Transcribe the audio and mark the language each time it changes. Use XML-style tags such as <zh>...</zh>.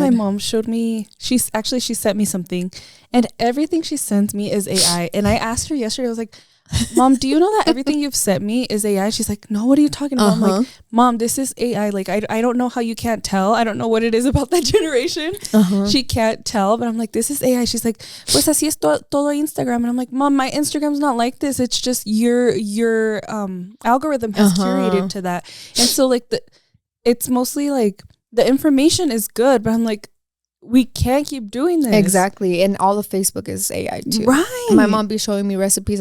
<en>My mom showed me, she sent me something, and everything she sends me is AI. And I asked her yesterday, I was like, Mom, do you know that everything you've sent me is AI? She's like, no, what are you talking about? I'm like, Mom, this is AI. Like, I don't know how you can't tell. I don't know what it is about that generation. She can't tell, but I'm like, this is AI.</en> <es>She's like, pues así es todo Instagram.</es> <en>And I'm like, Mom, my Instagram's not like this. It's just your algorithm has curated to that. And so like it's mostly like the information is good, but I'm like, we can't keep doing this. Exactly. And all of Facebook is AI too. Right. My mom be showing me recipes.</en>